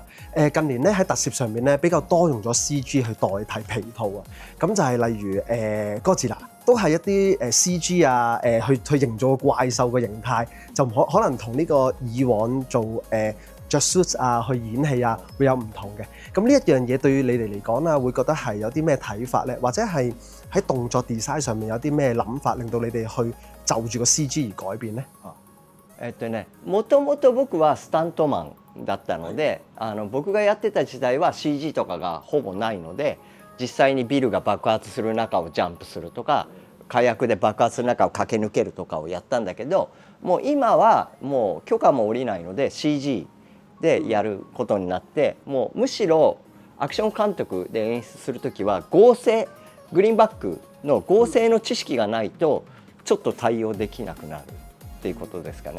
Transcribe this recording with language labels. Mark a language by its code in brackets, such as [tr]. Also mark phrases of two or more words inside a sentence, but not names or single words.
[yue] 近年咧喺特攝上面咧比較多用咗 CG 去代替皮套啊。咁就係例如哥斯拉都係一啲CG 啊，去營造個怪獸嘅形態，就可能同呢個以往做着 suit 啊去演戲啊會有唔同嘅。咁呢一樣嘢對於你哋嚟講啊，會覺得係有啲咩睇法咧？或者係喺動作 design 上面有啲咩諗法，令到你哋去就住個 CG 而改變咧？ [ja] もともと僕はスタントマンだったので、僕がやってた時代は CG とかがほぼないので、実際にビルが爆発する中をジャンプするとか、火薬で爆発する中を駆け抜けるとかをやったんだけど、もう今はもう許可も下りないので CG でやることになって、もうむしろアクション監督で演出する時は合成、グリーンバックの合成の知識がないとちょっと対応できなくなるっていうことですかね。